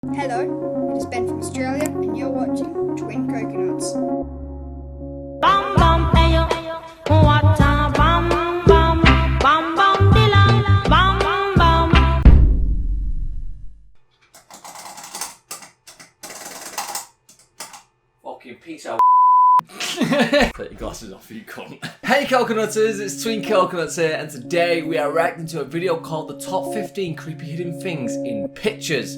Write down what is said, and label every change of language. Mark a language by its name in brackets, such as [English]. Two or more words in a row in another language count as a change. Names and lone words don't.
[English] Hello, it is Ben from Australia, and you're watching Twin Coconuts. Bam bam ayo, what a bam bam, bam bam dilla, bam bam. Fucking piece of Take your glasses off, you cunt. Hey Coconutters, it's Twin Coconuts here, and today we are reacting to a video called the Top 15 Creepy Hidden Things in Pictures.